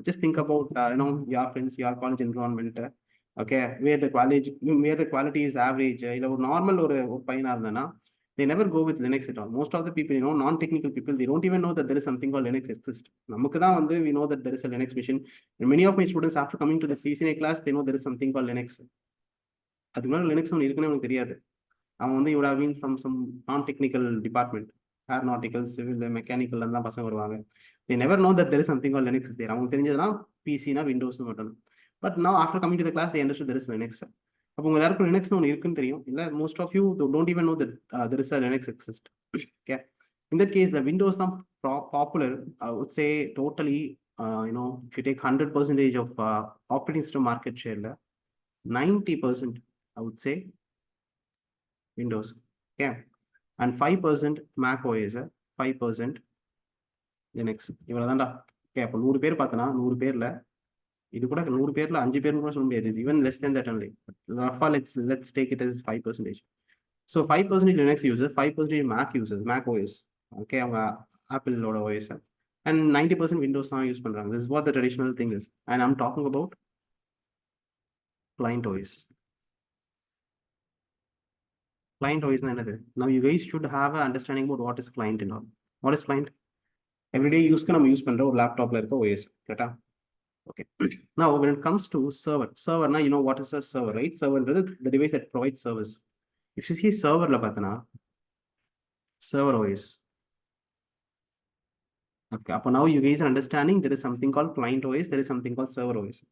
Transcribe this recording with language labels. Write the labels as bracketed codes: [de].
[en] Just think about your friends, your college environment. Okay, where the quality is average. [ta] இல்ல ஒரு normal ஒரு பையனா இருந்தானா [en] they never go with Linux at all. Most of the people, non-technical people, they don't even know that there is something called Linux exists. [ta] நமக்கு தான் வந்து [en] we know that there is a Linux machine. And many of my students after coming to the CCNA class, they know there is something called Linux. [ta] அதுக்கு முன்னாடி Linux ஒன்று இருக்குன்னு அவனுக்கு தெரியாது. அவன் வந்து [en] would have been from some non-technical department, aeronautical, civil, mechanical [ta] தான் பசங்க வருவாங்க. [en] They never know that there is something called Linux is there. [ta] அவங்களுக்கு தெரிஞ்சதுன்னா பிசினா விண்டோஸ் மட்டும். [en] But now after coming to the class, they understood there is Linux. [ta] அப்போ உங்க எல்லாருக்கும் லினக்ஸ்னு ஒன்று இருக்குன்னு தெரியும் இல்லை? [en] Most of you don't even know that there is a Linux exist. Okay, in that case the Windows தான் popular. I would say totally if you take 100% of operating system market share, 90% I would say Windows. Okay, and 5% Mac OS, 5% Linux. [ta] இவ்வளவுதான்டா. Okay, அப்போ 100 பேர் பார்த்தனா 100 பேர்ல இது கூட 100 பேர்ல 5 பேர் கூட சொல்ல முடியாது. [en] Even less than that only. Rafa, let's take it as 5%. So 5% Linux users, 5% Mac users, Mac OS. Okay, அவங்க Apple OS. And 90% Windows [ta] தான் யூஸ் பண்றாங்க. [en] This is what the traditional thing is. And I'm talking about client OS. Client OS [ta] na enadhu? [en] Now you guys should have an understanding about what is client and all. What is client? [ta] Everyday use ka நம்ம use பண்ற ஒரு லேப்டாப்ல இருக்க OS. கரெக்ட்டா? Okay. [en] Now, when it comes to server, now you know what is a server, right? Server is the device that provides service. If you see server [ta] la pathana, [en] server OS. Okay, now you guys are understanding there is something called client OS, there is something called server OS.